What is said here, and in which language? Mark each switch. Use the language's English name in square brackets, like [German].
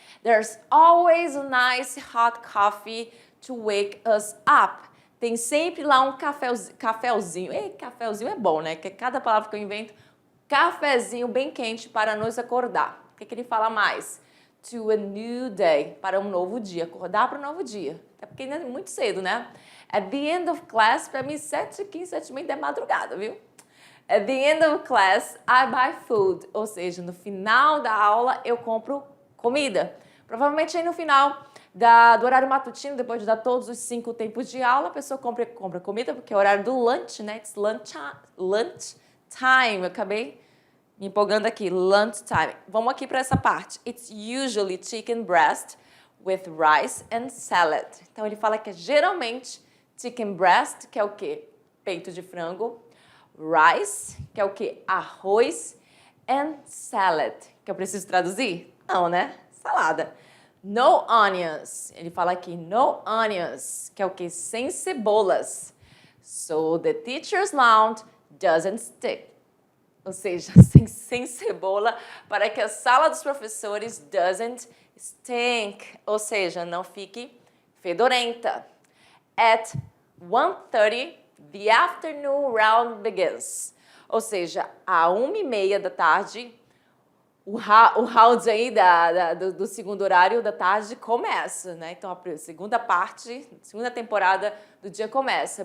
[English] There's always a nice hot coffee to wake us up. [Portuguese] Tem sempre lá um cafezinho. Ei, cafezinho é bom, né? Que cada palavra que eu invento, cafezinho bem quente para nos acordar. O que ele fala mais? [English] To a new day, [Portuguese] para um novo dia, acordar para um novo dia. Até porque ainda é muito cedo, né? [English] At the end of class, [Portuguese] para mim, 7:15, 7:30 é madrugada, viu? [English] At the end of class, I buy food. [Portuguese] Ou seja, no final da aula, eu compro comida. Provavelmente aí no final do horário matutino, depois de dar todos os 5 tempos de aula, a pessoa compra comida, porque é o horário do lunch, né? [English] It's lunch time. [Portuguese] Eu acabei me empolgando aqui, [English] lunch time. [Portuguese] Vamos aqui para essa parte. [English] It's usually chicken breast with rice and salad. [Portuguese] Então, ele fala que é geralmente [English] chicken breast, [Portuguese] que é o quê? Peito de frango. Rice, que é o quê? Arroz. [English] And salad, [Portuguese] que eu preciso traduzir? Não, né? Salada. [English] No onions. [Portuguese] Ele fala aqui, [English] no onions, [Portuguese] que é o quê? Sem cebolas. [English] So, the teacher's lounge doesn't stick. [Portuguese] Ou seja, sem cebola, para que a sala dos professores [English] doesn't stink, [Portuguese] ou seja, não fique fedorenta. [English] At 1:30, the afternoon round begins. [Portuguese] Ou seja, à 1:30 da tarde, o round aí do segundo horário da tarde começa, né? Então, a segunda temporada do dia começa.